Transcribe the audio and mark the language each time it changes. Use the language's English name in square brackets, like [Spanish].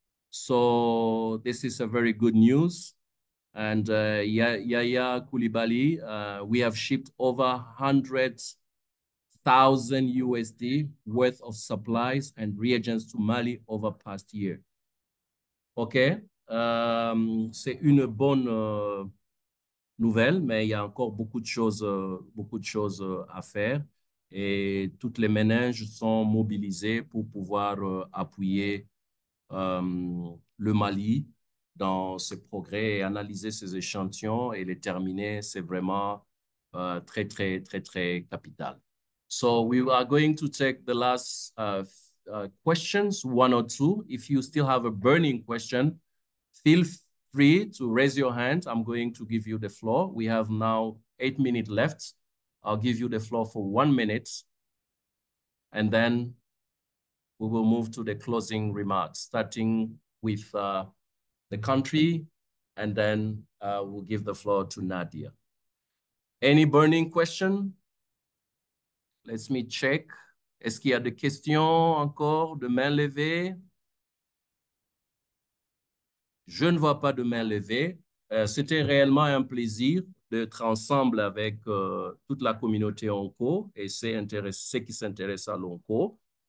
[English] So this is a very good news. And Yaya Koulibaly, we have shipped over 100,000 USD worth of supplies and reagents to Mali over past year. OK. [French] C'est une bonne nouvelle, mais il y a encore beaucoup de choses à faire. Et toutes les méninges sont mobilisées pour pouvoir appuyer le Mali dans ses progrès et analyser ses échantillons et les terminer, c'est vraiment très, très, très, très capital. [English] So we are going to take the last questions, 1 or 2. If you still have a burning question, feel free to raise your hand. I'm going to give you the floor. We have now 8 minutes left. I'll give you the floor for 1 minute, and then we will move to the closing remarks, starting with the country, and then we'll give the floor to Nadia. Any burning question? Let me check. [French] Est-ce qu'il y a des questions encore, de main levée? Je ne vois pas de main levée. C'était réellement un plaisir d'être ensemble avec toute la communauté onco et ceux qui s'intéressent à l'onco.